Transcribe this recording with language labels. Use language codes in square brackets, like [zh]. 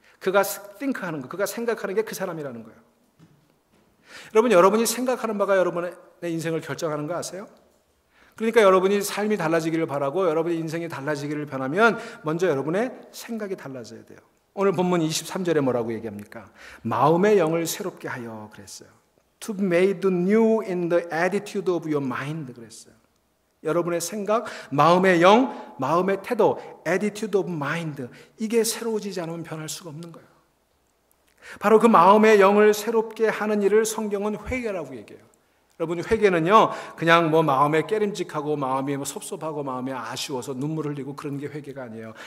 [ko] 그가 think하는 거, 그가 생각하는 게 그 사람이라는 거예요. 여러분, 여러분이 생각하는 바가 여러분의 인생을 결정하는 거 아세요? 그러니까 여러분이 삶이 달라지기를 바라고 여러분의 인생이 달라지기를 변하면 먼저 여러분의 생각이 달라져야 돼요. 오늘 본문 23절에 뭐라고 얘기합니까? 마음의 영을 새롭게 하여 그랬어요. [en] To be made new in the attitude of your mind [ko] 그랬어요. 여러분의 생각, 마음의 영, 마음의 태도, [en] attitude of mind, [ko] 이게 새로워지지 않으면 변할 수가 없는 거예요. 바로 그 마음의 영을 새롭게 하는 일을 성경은 회개라고 얘기해요. 여러분, 회개는요, 그냥 뭐 마음에 깨림직하고 마음이 섭섭하고 마음이 아쉬워서 눈물 흘리고 그런 게 회개가 아니에요.